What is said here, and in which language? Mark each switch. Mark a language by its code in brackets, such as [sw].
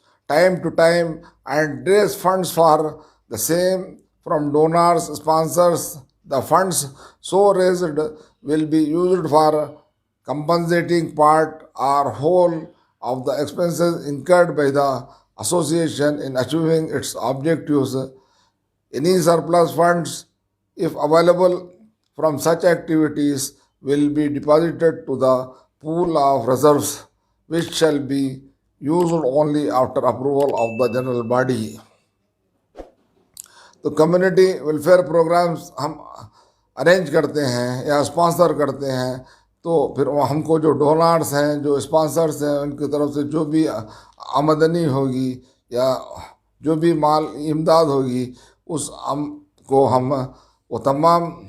[en] Time to time and raise funds for the same from donors sponsors. The funds so raised will be used for compensating part or whole of the expenses incurred by the association in achieving its objectives. Any surplus funds, if available from such activities, will be deposited to the pool of reserves, which shall be used only after approval of the general body. [ur] تو community welfare programmes ہم arrange کرتے ہیں یا sponsor کرتے ہیں تو پھر ہم کو جو ڈونرس ہیں، جو اسپانسرس ہیں، ان کی طرف سے جو بھی آمدنی ہوگی یا جو بھی مال امداد ہوگی اس کو ہم وہ تمام